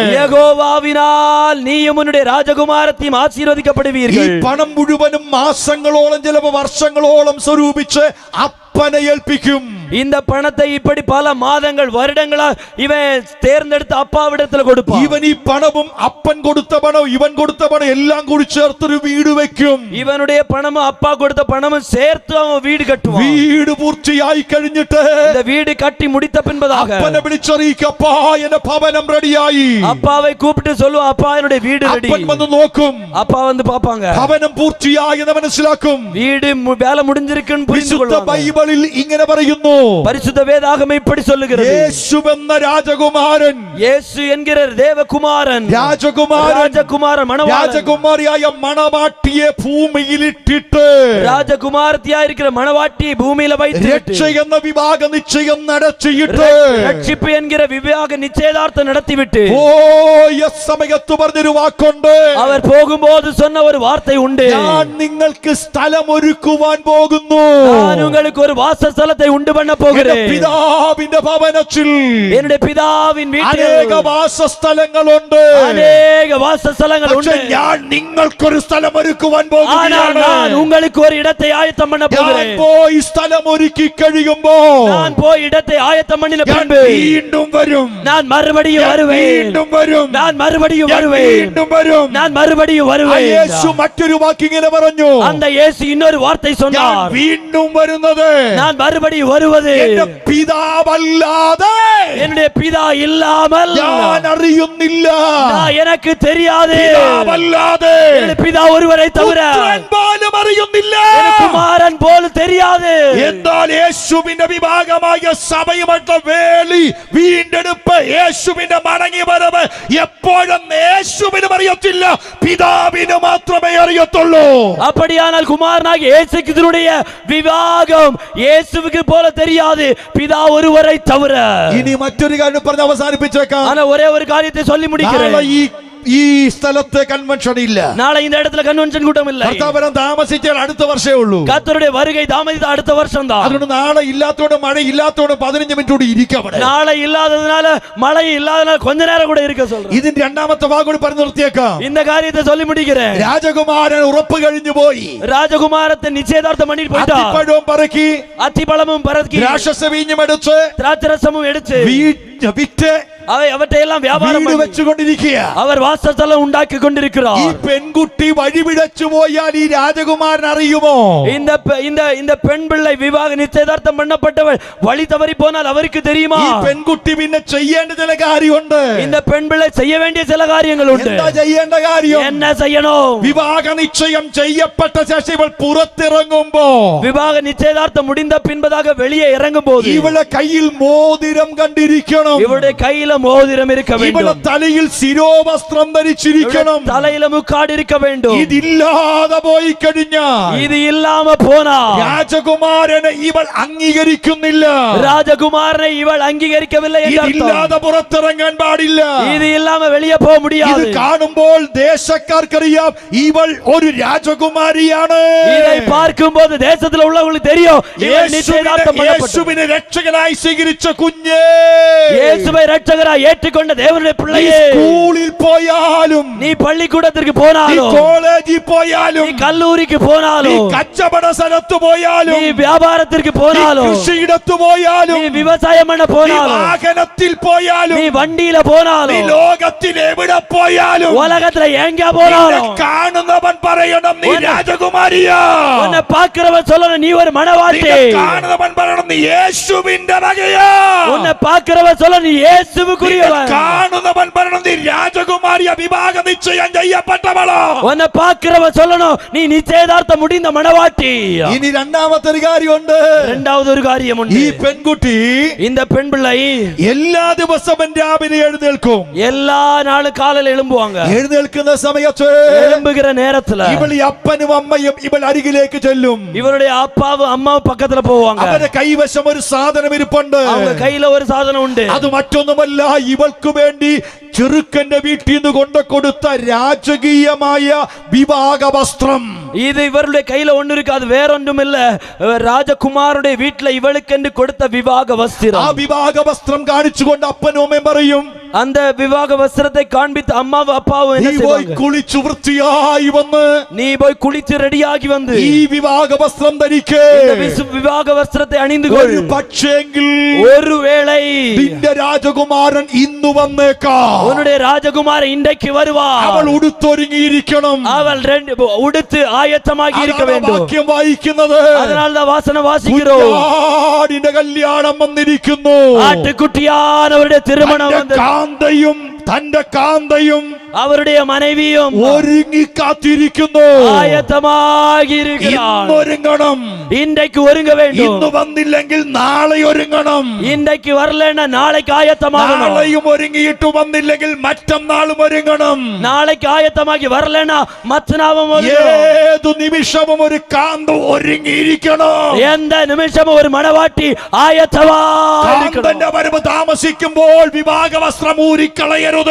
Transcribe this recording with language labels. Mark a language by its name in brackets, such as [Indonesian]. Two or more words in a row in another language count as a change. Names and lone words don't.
[Tamil] யஹோவாவினால் நீயும் உன்னுடைய ராஜகுமாரத்தியும் [Malayalam] ഈ [Tamil] ஆசீர்வதிக்கப்படுவீர்கள். [Malayalam] പണം മുഴുവനും മാസങ്ങളോളം ചിലപ്പോൾ വർഷങ്ങളോളം സ്വരൂപിച്ച് അപ്പനെ ഏൽപ്പിക്കും. [Tamil] இந்த பணத்தை இப்படி பல மாதங்கள் வருடங்களா இவன் தேர்ந்தெடுத்து அப்பாவிடத்தில் கொடுப்பான். [Malayalam] ഇവൻ ഈ പണവും അപ്പൻ കൊടുത്ത പണവും ഇവൻ കൊടുത്ത പണം എല്ലാം കൂടി ചേർത്തൊരു വീട് വെക്കും. [Tamil] இவனுடைய பணமும் அப்பா கொடுத்த பணமும் சேர்த்து அவன் வீடு கட்டுவான். [Malayalam] വീട് പൂർത്തിയായി കഴിഞ്ഞിട്ട് [Tamil] இந்த வீடு கட்டி முடித்த பின்பதாக [Malayalam] അപ്പനെ വിളിച്ചറിയിക്കും, അപ്പാ എന്റെ ഭവനം റെഡിയായി. [Tamil] அப்பாவை கூப்பிட்டு சொல்லுவான், அப்பா என்னுடைய வீடு ரெடி. [Malayalam] അപ്പൻ വന്ന് നോക്കും, [Tamil] அப்பா வந்து பாப்பாங்க, [Malayalam] ഭവനം പൂർത്തിയായി എന്ന് മനസ്സിലാക്കും. [Tamil] வீடு வேலை முடிஞ்சிருக்குன்னு புரிந்து [Malayalam] വിശുദ്ധ [Tamil] கொள்வாங்க. [Malayalam] ബൈബിളിൽ ഇങ്ങനെ പറയുന്നു, [Tamil] பரிசுத்த வேதாகமம் இப்படி சொல்லுகிறது, [Malayalam] യേശു എന്ന രാജകുമാരൻ, [Tamil] இயேசு என்கிற தேவகுமாரன், [Malayalam] രാജകുമാരൻ [Tamil] மணவாளன், [Malayalam] രാജകുമാരിയായ മണവാട്ടിയെ ഭൂമിയിലിട്ടിട്ട് [Tamil] ராஜகுமாரத்தியா இருக்கிற மணவாட்டியை பூமியில வைத்து [Malayalam] രക്ഷ എന്ന വിവാഹ നിശ്ചയം നടത്തിയിട്ട് [Tamil] ரட்சிப்பு என்கிற விவாக நிச்சயதார்த்தம் நடத்திவிட்டு [Malayalam] പോയ സമയത്ത് പറഞ്ഞൊരു വാക്കുണ്ട്, [Tamil] அவர் போகும்போது சொன்ன ஒரு வார்த்தை உண்டு, [Malayalam] ഞാൻ നിങ്ങൾക്ക് സ്ഥലം ഒരുക്കുവാൻ പോകുന്നു. [Tamil] நான் உங்களுக்கு ஒரு வாசஸ்தலத்தை உண்டு பண்ண போகிறேன். [Malayalam] എന്റെ പിതാവിന്റെ ഭവനത്തിൽ [Tamil] என்னுடைய பிதாவின் வீட்டில் [Malayalam] അനേക വാസസ്ഥലങ്ങളുണ്ട്. [Tamil] அநேக வாசஸ்தலங்கள் உண்டு. [Malayalam] പക്ഷേ ഞാൻ നിങ്ങൾക്കൊരു സ്ഥലം ഒരുക്കുവാൻ [Tamil] ஆனால் [Malayalam] പോകുകയാണ്. [Tamil] நான் உங்களுக்கு ஒரு இடத்தை ஆயத்தம் பண்ண [Malayalam] ഞാൻ [Tamil] போகிறேன். [Malayalam] പോയി സ്ഥലം ഒരുക്കി കഴിയുമ്പോ [Tamil] நான் போய் இடத்தை ஆயத்தம் பண்ணின [Malayalam] ഞാൻ [Tamil] பின்பு [Malayalam] വീണ്ടും വരും. [Tamil] நான் மறுபடியும் [Malayalam] ഞാൻ [Tamil] வருவேன். [Malayalam] വീണ്ടും വരും. [Tamil] நான் மறுபடியும் [Malayalam] ഞാൻ [Tamil] வருவேன். [Malayalam] വീണ്ടും വരും. [Tamil] நான் மறுபடியும் [Malayalam] ആ [Tamil] வருவேன். [Malayalam] യേശു മറ്റൊരു വാക്കിങ്ങനെ പറഞ്ഞു, [Tamil] அந்த இயேசு இன்னொரு வார்த்தை [Malayalam] ഞാൻ [Tamil] சொன்னார், [Malayalam] വീണ്ടും വരുന്നത് [Tamil] நான் மறுபடியும் வருவது [Malayalam] എന്റെ പിതാവല്ലാതെ [Tamil] என்னுடைய பிதா இல்லாமல் [Malayalam] ഞാൻ അറിയുന്നില്ല. [Tamil] நான் எனக்கு தெரியாது. [Malayalam] പിതാവല്ലാതെ [Tamil] என்னுடைய பிதா ஒருவரை தவிர [Malayalam] പുത്രൻ പോലും അറിയുന്നില്ല. [Tamil] எனக்கு குமாரன் போல தெரியாது. [Malayalam] എന്നാൽ യേശുവിന്റെ വിഭാഗമായ സഭയുമായിട്ട് വേളി വീണ്ടെടുപ്പ്, യേശുവിന്റെ മടങ്ങി വരവ് എപ്പോഴും യേശുവിനും അറിയത്തില്ല, പിതാവിന് മാത്രമേ അറിയത്തുള്ളൂ. [Tamil] அப்படியானால் குமாரனாகிய இயேசு கிறிஸ்துவுடைய விவாகம் இயேசுவுக்கு போல தெரியாது, பிதா ஒருவரை தவிர. [Malayalam] ഇനി മറ്റൊരു കാര്യം പറഞ്ഞ് അവസാനിപ്പിച്ചേക്കാം. [Tamil] ஆனா ஒரே ஒரு காரியத்தை சொல்லி [Malayalam] നാളെ [Tamil] முடிக்கிறேன். [Malayalam] ഈ സ്ഥലത്ത് കൺവെൻഷൻ ഇല്ല. [Tamil] நாளை இந்த இடத்துல கன்வென்ஷன் கூட்டம் இல்லை. [Malayalam] കർത്താവരം താമസിച്ചാൽ അടുത്ത വർഷമേ ഉള്ളൂ. [Tamil] கர்த்தருடைய வருகை தாமதித்த அடுத்த வருஷம் தான். [Malayalam] അതുകൊണ്ട് നാളെ ഇല്ലാത്തോണ്ട് മഴ ഇല്ലാത്തോണ്ട് 15 മിനിറ്റ് കൂടി ഇരിക്കാം. [Tamil] நாளை இல்லாததுனால மழை இல்லாததுனால கொஞ்ச நேரம் கூட இருக்க சொல்றேன். [Malayalam] ഇതിന്റെ രണ്ടാമത്തെ ഭാഗം കൂടി പറഞ്ഞു നിർത്തിയേക്കാം. [Tamil] இந்த காரியத்தை சொல்லி முடிக்கிறேன். [Malayalam] രാജകുമാരൻ ഉറപ്പ് കഴിഞ്ഞു പോയി. [Tamil] ராஜகுமாரத்தை நிச்சயதார்த்தம் பண்ணிட்டு போயிட்டா. [Malayalam] അത്തിപ്പഴവും പറക്കി, [Tamil] அத்திப்பழமும் பறக்கி, [Malayalam] രാക്ഷസ വീഞ്ഞും എടുത്ത് [Tamil] திராட்சரசமும் எடுத்து [Malayalam] വിറ്റ് [Tamil] அவை அவற்றையெல்லாம் வியாபாரம் [Malayalam] വീട് [Tamil] பண்ணி [Malayalam] വെച്ചുകൊണ്ടിരിക്കുക. [Tamil] அவர் வாசஸ்தலம் ഉണ്ടാക്കി [Malayalam] ഈ [Tamil] கொண்டிருக்கிறார். [Malayalam] പെൺകുട്ടി വഴിപിഴച്ചു പോയാൽ ഈ രാജകുമാരൻ അറിയുമോ? [Tamil] இந்த பெண் பிள்ளை விவாக நிச்சயதார்த்தம் பண்ணப்பட்டவள் வழி தவறி போனால் அவருக்கு தெரியுமா? [Malayalam] ഈ പെൺകുട്ടി പിന്നെ ചെയ്യേണ്ട ചില കാര്യമുണ്ട്. [Tamil] இந்த பெண் பிள்ளை செய்ய வேண்டிய சில காரியங்கள் உண்டு. [Malayalam] എന്താ ചെയ്യേണ്ട കാര്യം? [Tamil] என்ன செய்யணும்? [Malayalam] വിവാഹ നിശ്ചയം ചെയ്യപ്പെട്ട ശേഷം ഇവൾ പുറത്തിറങ്ങുമ്പോ, [Tamil] விவாக நிச்சயதார்த்தம் முடிந்த பின்பதாக வெளியே இறங்கும் போது [Malayalam] ഇവളെ കയ്യിൽ മോതിരം കണ്ടിരിക്കണം. [Tamil] இவருடைய கையில மோதிரம் இருக்க [Malayalam] ഇവളെ [Tamil] வேண்டும். [Malayalam] തലയിൽ ശിരോവസ്ത്രം ധരിച്ചിരിക്കണം. [Tamil] இவருடைய தலையில முக்காடு இருக்க வேண்டும். [Malayalam] ഇതില്ലാതെ പോയി കഴിഞ്ഞാൽ [Tamil] இது இல்லாம போனா [Malayalam] രാജകുമാരനെ ഇവൾ അംഗീകരിക്കുന്നില്ല. [Tamil] ராஜகுமாரனை இவள் அங்கீகரிக்கவில்லை என்று அர்த்தம். [Malayalam] ഇതില്ലാതെ പുറത്തിറങ്ങാൻ പാടില്ല. [Tamil] இது இல்லாம வெளியே போக [Malayalam] ഇത് [Tamil] முடியாது. [Malayalam] കാണുമ്പോൾ ദേശക്കാർക്കറിയാം ഇവൾ ഒരു രാജകുമാരിയാണ്. [Tamil] இதை பார்க்கும்போது தேசத்துல உள்ளவங்களுக்கு தெரியும் இவள் நிச்சயதார்த்தம் பண்ணப்பட்டவள். [Malayalam] യേശുവിനെ രക്ഷകനായി സ്വീകരിച്ച കുഞ്ഞേ, [Tamil] இயேசுவை இரட்சகராய் ஏற்றுக்கொண்ட தேவனுடைய [Malayalam] നീ [Tamil] பிள்ளையே, [Malayalam] സ്കൂളിൽ പോയാലും, [Tamil] நீ பள்ளிக்கூடத்திற்கு [Malayalam] നീ [Tamil] போனாலும், [Malayalam] കോളേജിൽ [Tamil] நீ [Malayalam] പോയാലും, [Tamil] கல்லூரிக்கு [Malayalam] നീ [Tamil] போனாலும், [Malayalam] കച്ചവട സ്ഥലത്ത് പോയാലും, [Tamil] நீ வியாபாரத்திற்கு [Malayalam] നീ [Tamil] போனாலும், [Malayalam] കൃഷിയിടത്ത് പോയാലും, [Tamil] நீ விவசாயம் பண்ண [Malayalam] നീ [Tamil] போனாலும், [Malayalam] വാഹനത്തിൽ പോയാലും, [Tamil] நீ வண்டியில [Malayalam] നീ [Tamil] போனாலும், [Malayalam] ലോകത്തിൽ എവിടെ പോയാലും, [Tamil] உலகத்துல எங்க [Malayalam] നിന്നെ [Tamil] போனாலும் [Malayalam] കാണുന്നവൻ പറയണം നീ രാജകുമാരിയാ. [Tamil] உன்னை பார்க்கிறவன் சொல்லணும் நீ ஒரு மணவாட்டி. [Malayalam] നിന്നെ കാണുന്നവൻ പറയണം നീ യേശുവിന്റെ വകയാ. [Tamil] உன்னை பார்க்கிறவன் சொல்ல நீ இயேசுவுக்குரியவன். [Malayalam] കാണുന്നവൻ പറയണം നീ രാജകുമാരിയ, വിവാഹ നിശ്ചയം ചെയ്യപ്പെട്ടവളോ. [Tamil] உன்னை பார்க்கிறவன் சொல்லணும் நீ நிச்சயதார்த்தம் முடிந்த மணவாட்டி. [Malayalam] ഇനി രണ്ടാമത്തെ ഒരു കാര്യമുണ്ട്. [Tamil] இரண்டாவது ஒரு காரியம் [Malayalam] ഈ [Tamil] உண்டு. [Malayalam] പെൺകുട്ടി [Tamil] இந்த பெண் பிள்ளை [Malayalam] എല്ലാ ദിവസവും രാവിലെ എഴുന്നേൽക്കും. [Tamil] எல்லா நாளும் காலையில எழும்புவாங்க. [Malayalam] എഴുന്നേൽക്കുന്ന സമയത്ത് [Tamil] எழும்புகிற நேரத்துல [Malayalam] ഇവൾ അപ്പനും അമ്മയും ഇവൾ അരികിലേക്ക് ചെല്ലും. [Tamil] இவருடைய அப்பாவும் அம்மாவும் பக்கத்துல போவாங்க. [Malayalam] അവരുടെ കൈവശം ഒരു സാധനം ഇരിപ്പുണ്ട്. [Tamil] அவங்க கையில ஒரு சாதனம் உண்டு. [Malayalam] അത് മറ്റൊന്നുമല്ല, ഇവൾക്ക് വേണ്ടി ചെറുക്കന്റെ വീട്ടിൽ നിന്ന് കൊണ്ടുകൊടുത്ത രാജകീയമായ വിവാഹ വസ്ത്രം. [Tamil] இது இவருடைய கையில ஒண்ணு இருக்கு, அது வேற ஒன்றும் இல்ல. ராஜகுமாருடைய வீட்டுல இவளுக்கு கொடுத்த விவாக வஸ்திரம். [Malayalam] ആ വിവാഹ വസ്ത്രം കാണിച്ചുകൊണ്ട് അപ്പനും അമ്മയും പറയും, [Tamil] அந்த விவாக வஸ்திரத்தை காண்பித்து அம்மாவும் அப்பாவும் என்ன [Malayalam] നീ പോയി [Tamil] செய்வாங்க? [Malayalam] കുളിച്ചു വൃത്തിയായി വന്ന് [Tamil] நீ போய் குளித்து ரெடியாகி வந்து [Malayalam] ഈ വിവാഹ വസ്ത്രം ധരിക്കേ. [Tamil] இந்த விவாக வஸ்திரத்தை அணிந்து கொள். [Malayalam] ഒരു പക്ഷേങ്കിൽ [Tamil] ஒருவேளை [Malayalam] നിന്റെ രാജകുമാരൻ ഇന്നു വന്നേക്കാം. [Tamil] உன்னுடைய ராஜகுமாரன் இன்றைக்கு வருவார். [Malayalam] അവൾ ഉടുത്തൊരുങ്ങിയിരിക്കണം. [Tamil] அவள் உடுத்து ஆயத்தமாகி இருக்க [Malayalam] അതാണ് [Tamil] வேண்டும். [Malayalam] വാക്യം വായിക്കുന്നത്. [Tamil] அதனால்தான் வாசனம் வாசிக்கிறோம். [Malayalam] കുഞ്ഞാടിന്റെ കല്യാണം വന്നിരിക്കുന്നു. [Tamil] ஆட்டுக்குட்டியானவருடைய திருமணம் [Malayalam] തന്റെ [Tamil] வந்தது. [Malayalam] തന്റെ കാന്തയും [Tamil] அவருடைய மனைவியும் [Malayalam] ഒരുങ്ങി കാത്തിരിക്കുന്നു. [Tamil] ஆயத்தமாகி இருக்கிறார். [Malayalam] ഇന്നൊരുങ്ങണം. [Tamil] இன்றைக்கு ஒருங்க வேண்டும். [Malayalam] ഇന്ന് വന്നില്ലെങ്കിൽ നാളെ ഒരുങ്ങണം. [Tamil] இன்றைக்கு வரலன்னா நாளைக்கு ஆயத்தமாகணும். [Malayalam] നാളെയും ഒരുങ്ങിയിട്ട് വന്നില്ലെങ്കിൽ മറ്റന്നാളും ഒരുങ്ങണം. [Tamil] நாளைக்கு ஆயத்தமாகி வரலன்னா மத்தனாவும் [Malayalam] ഏതു നിമിഷവും ഒരു കാന്ത ഒരുങ്ങിയിരിക്കണം. [Tamil] எந்த நிமிஷமும் ஒரு மணவாட்டி ஆயத்தமாயிருக்கணும். [Malayalam] കാന്തന്റെ വരവ് താമസിക്കുമ്പോൾ വിവാഹ വസ്ത്രം ഊരിക്കളയരുത്.